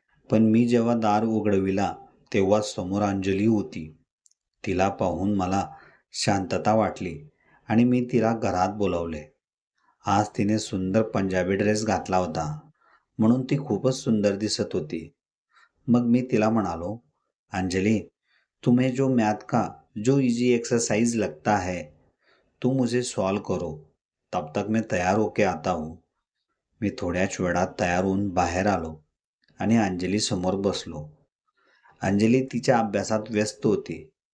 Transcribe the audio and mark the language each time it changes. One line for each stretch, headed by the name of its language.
Marathi: पण मी जेव्हा दार उघडविला तेव्हा समोर अंजली होती. तिला पाहून मला शांतता वाटली आणि मी तिला घरात बोलावले. आज तिने सुंदर पंजाबी ड्रेस घातला होता, म्हणून ती खूपच सुंदर दिसत होती. मग मी तिला म्हणालो,
Hindi: अंजली, तुम्हें जो मैथ का जो इजी एक्सरसाइज लगता है तुम उसे सॉल्व करो, तब तक मैं तयार होके आता हूँ.
Marathi: मी थोड्याच वेळात तयार होऊन बाहेर आलो आणि अंजली समोर बसलो. अंजली तिच्या अभ्यासात व्यस्त होती.